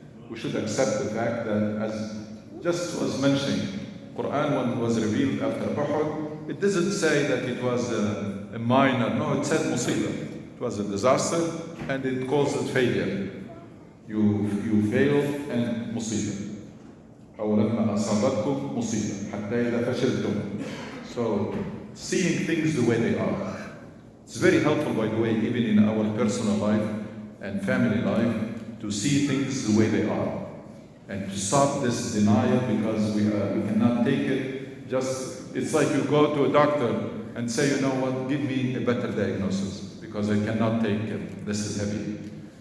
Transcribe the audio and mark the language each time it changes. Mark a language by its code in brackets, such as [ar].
[en] We should accept the fact that, as just was mentioning, Quran, when it was revealed after Uhud, it doesn't say that it was a minor, no, it said musibah. It was a disaster, and it caused failure. You failed, and musibah. [ar] أولما أصابتكم مصيبة حتى إذا فشلتم. [en] So seeing things the way they are. It's very helpful, by the way, even in our personal life and family life, to see things the way they are, and to stop this denial, because we cannot take it. It's like you go to a doctor and say, you know what, give me a better diagnosis, because I cannot take it. This is heavy.